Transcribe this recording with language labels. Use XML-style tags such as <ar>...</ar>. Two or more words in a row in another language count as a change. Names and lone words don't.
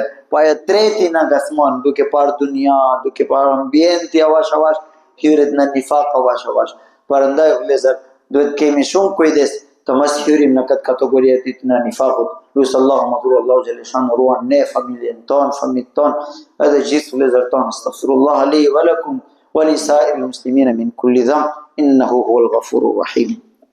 <sq>Po ajo treti na gasmon duke parë dunia, duke parë ambienti avash avash hyret në nifaq avash avash. Prandaj vëllezër duhet kemi shumë kujdes të mos hyrim në këtë kategori e ditë në nifaqut. Lusë Allahu madhruar</sq> <ar>الله جل شأنه</ar> <sq>ruan ne familjen ton, familjen ton, edhe gjithë vëllezër ton.</sq> <ar>أستغفر الله لي ولكم ولسائر المسلمين من كل ذنب إنه هو الغفور الرحيم.</ar>